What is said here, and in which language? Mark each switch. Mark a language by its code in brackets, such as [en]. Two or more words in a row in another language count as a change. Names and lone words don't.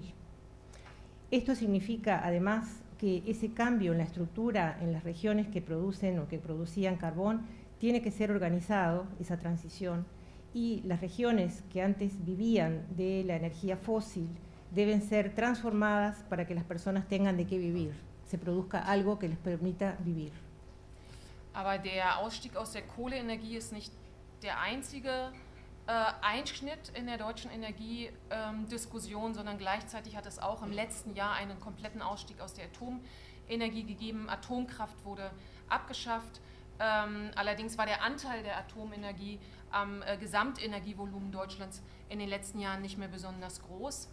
[es] Esto significa, además, que ese cambio en la estructura en las regiones que producen o que producían carbón tiene que ser organizado, esa transición, y las regiones que antes vivían de la energía fósil deben ser transformadas para que las personas tengan de qué vivir, se produzca algo que les permita vivir. [de] Aber der Ausstieg aus der Kohleenergie ist nicht der einzige Einschnitt in der deutschen Energiediskussion, sondern gleichzeitig hat es auch im letzten Jahr einen kompletten Ausstieg aus der Atomenergie gegeben. Atomkraft wurde abgeschafft. Allerdings war der Anteil der Atomenergie am Gesamtenergievolumen Deutschlands in den letzten Jahren nicht mehr besonders groß.